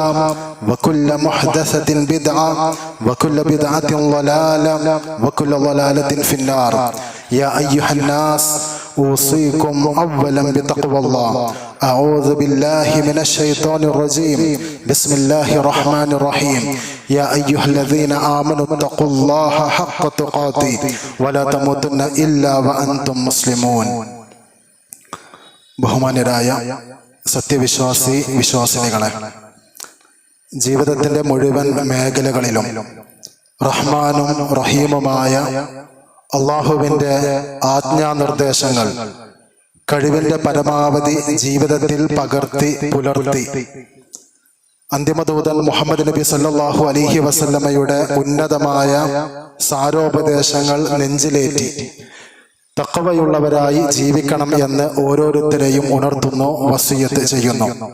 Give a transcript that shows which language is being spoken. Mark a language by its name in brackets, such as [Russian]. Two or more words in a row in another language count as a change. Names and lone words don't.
[Arabic] وكل محدثة بدعة وكل بدعة ضلالة وكل ضلالة في النار يا أيها الناس أوصيكم أولا بتقوى الله أعوذ بالله من الشيطان الرجيم بسم الله الرحمن الرحيم يا أيها الذين آمنوا اتقوا الله حق تقاته ولا تموتن إلا وأنتم مسلمون [Malayalam] ബഹുമാന്യരായ സത്യവിശ്വാസി വിശ്വാസിനികളെ, ജീവിതത്തിൻ്റെ മുഴുവൻ മേഖലകളിലും റഹ്മാനും റഹീമുമായ അള്ളാഹുവിൻ്റെ ആജ്ഞാനിർദ്ദേശങ്ങൾ കഴിവിൻ്റെ പരമാവധി ജീവിതത്തിൽ പകർത്തി പുലർത്തി അന്തിമദൂതൻ മുഹമ്മദ് നബി [Arabic] صلى الله عليه وسلم [Malayalam] ഉന്നതമായ സാരോപദേശങ്ങൾ നെഞ്ചിലേറ്റി തഖ്വയുള്ളവരായി ജീവിക്കണം എന്ന് ഓരോരുത്തരെയും ഉണർത്തുന്നു, വസിയത്ത് ചെയ്യുന്നു.